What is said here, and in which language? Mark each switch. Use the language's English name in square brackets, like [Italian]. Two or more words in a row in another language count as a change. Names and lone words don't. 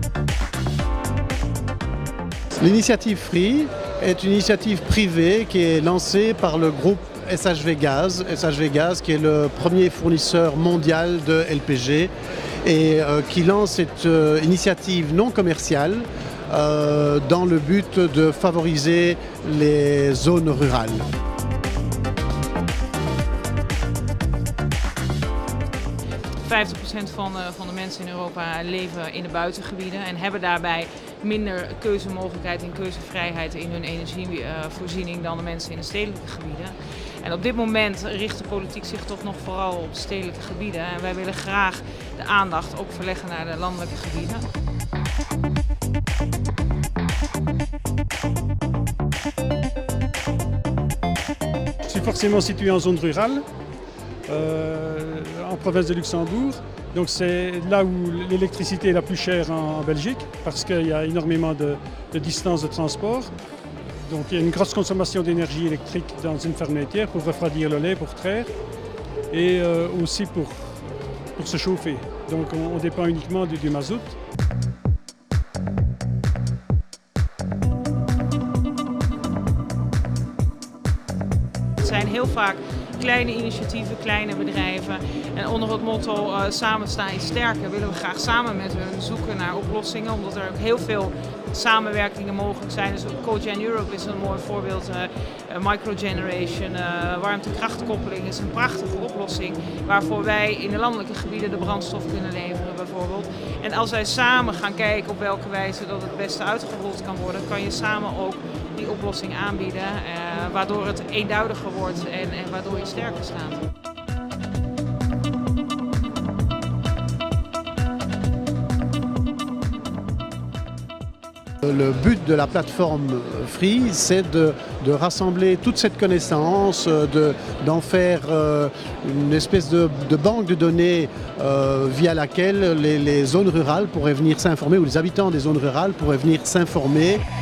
[French] L'initiative Free est une initiative privée qui est lancée par le groupe SHV Gaz qui est le premier fournisseur mondial de LPG et qui lance cette initiative non commerciale dans le but de favoriser les zones rurales. [Dutch] Van de mensen in Europa leven in de buitengebieden en hebben daarbij minder keuzemogelijkheid en keuzevrijheid in hun energievoorziening dan de mensen in de stedelijke gebieden. En op dit moment richt de politiek zich toch nog vooral op de stedelijke gebieden en wij willen graag de aandacht ook verleggen naar de landelijke gebieden. [French] Je suis forcément situé en zone rurale, en province de Luxembourg. Donc c'est là où l'électricité est la plus chère en Belgique parce qu'il y a énormément de distances de transport. Donc il y a une grosse consommation d'énergie électrique dans une ferme laitière pour refroidir le lait, pour traire et aussi pour se chauffer. Donc on dépend uniquement du mazout. [Dutch] Het zijn heel vaak kleine initiatieven, kleine bedrijven. En onder het motto samen sta je sterker willen we graag samen met hun zoeken naar oplossingen. Omdat er ook heel veel samenwerkingen mogelijk zijn. Dus Cogen Europe is een mooi voorbeeld. Microgeneration, warmtekrachtkoppeling is een prachtige oplossing. Waarvoor wij in de landelijke gebieden de brandstof kunnen leveren bijvoorbeeld. En als wij samen gaan kijken op welke wijze dat het beste uitgerold kan worden. Kan je samen ook die oplossing aanbieden. Waardoor het eenduidiger wordt en waardoor je sterker staat. [French] Le but de la plateforme Free, c'est de rassembler toute cette connaissance, d'en faire une espèce de banque de données via laquelle les zones rurales pourraient venir s'informer, ou les habitants des zones rurales pourraient venir s'informer.